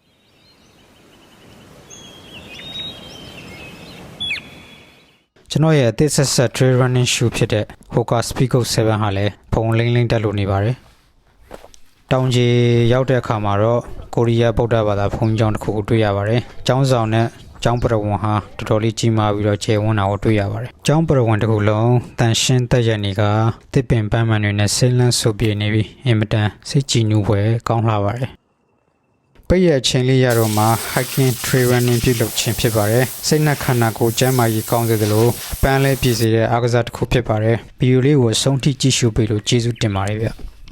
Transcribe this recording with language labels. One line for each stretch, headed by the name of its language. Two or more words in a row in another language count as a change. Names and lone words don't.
Burmese: ကျွန်တော်ရဲ့အသစ်ဆက်ဆက်
English: trail running shoe
Burmese: ဖြစ်တဲ့ Hoka Speedgoat 7ဟာလည်းဖုံလိမ့်လိမ့်တက်လို့နေပါတယ်။တောင်ကြီးရောက်တဲ့အခါမှာတော့ ကိုရီးယားဗုဒ္ဓဘာသာဘုန်းကြီးကျောင်းတစ်ခုကိုတွေ့ရပါတယ်။ကျောင်းဆောင်နဲ့ကျောင်းပရဝဏ်ဟာတော်တော်လေးကြီးမားပြီးတော့ကျယ်ဝန်းတာကိုတွေ့ရပါတယ်။ကျောင်းပရဝဏ်တစ်ခုလုံးတန်ရှင်းသက်ရနေကတစ်ပင်ပန်းမှန်တွေနဲ့စိမ့်လန်းဆိုပြေနေပြီးအင်မတန်စိတ်ကြည်နူးဖွယ်ကောင်းလှပါတယ်။ပိတ်ရချင်းလေးရတော့မှ
English: hiking trail running
Burmese: ပြုလုပ်ခြင်းဖြစ်ပါတယ်။စိတ်နှက်ခန္ဓာကိုယ်ကျန်းမာရေးကောင်းစေသလိုအပန်းလဲပြည့်စေတဲ့အားကစားတစ်ခုဖြစ်ပါတယ်။ဗီဒီယိုလေးကိုအဆုံးထိကြည့်ရှုပေးလို့ကျေးဇူးတင်ပါတယ်ဗျ။